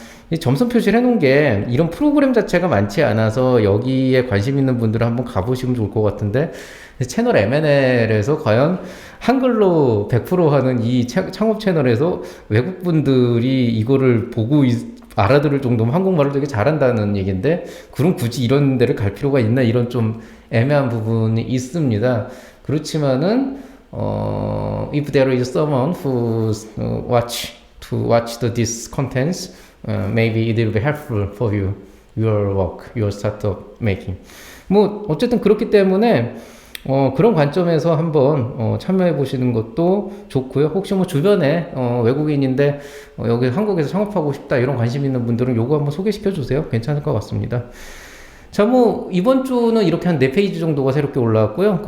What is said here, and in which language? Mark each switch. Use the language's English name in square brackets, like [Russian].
[Korean] 이 점선 표시를 해놓은 게 이런 프로그램 자체가 많지 않아서 여기에 관심 있는 분들은 한번 가보시면 좋을 것 같은데 채널 M&L에서 과연 한글로 100% 하는 이 창업 채널에서 외국 분들이 이거를 보고 알아들을 정도면 한국말을 되게 잘한다는 얘기인데 그럼 굳이 이런 데를 갈 필요가 있나 이런 좀 애매한 부분이 있습니다. 그렇지만은 [English] if there is someone who watch this contents, maybe it will be helpful for you, your work, your startup making. [Korean] 뭐 어쨌든 그렇기 때문에 그런 관점에서 한번 참여해 보시는 것도 좋고요. 혹시 뭐 주변에 외국인인데 여기 한국에서 창업하고 싶다 이런 관심 있는 분들은 요거 한번 소개시켜 주세요. 괜찮을 것 같습니다. 자, 뭐 이번 주는 이렇게 한 4페이지 정도가 새롭게 올라왔고요.